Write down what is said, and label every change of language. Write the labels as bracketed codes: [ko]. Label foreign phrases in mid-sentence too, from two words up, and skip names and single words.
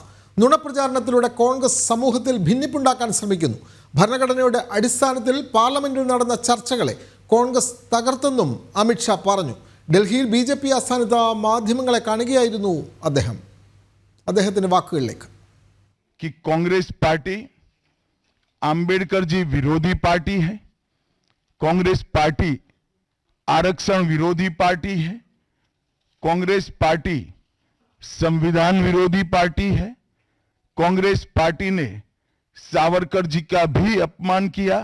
[ml] നുണപ്രചാരണത്തിലൂടെ കോൺഗ്രസ് സമൂഹത്തിൽ ഭിന്നിപ്പുണ്ടാക്കാൻ ശ്രമിക്കുന്നു. ഭരണഘടനയുടെ അടിസ്ഥാനത്തിൽ പാർലമെന്റിൽ നടന്ന ചർച്ചകളെ കോൺഗ്രസ് തകർത്തെന്നും അമിത്ഷാ പറഞ്ഞു. ഡൽഹിയിൽ BJP ആസ്ഥാനത്ത് മാധ്യമങ്ങളെ കാണുകയായിരുന്നു അദ്ദേഹത്തിന്റെ വാക്കുകളിലേക്ക്. [hi] कांग्रेस पार्टी अंबेडकर जी विरोधी पार्टी है, कांग्रेस पार्टी आरक्षण विरोधी पार्टी है, कांग्रेस पार्टी संविधान विरोधी पार्टी है। कांग्रेस पार्टी ने सावरकर जी का भी अपमान किया।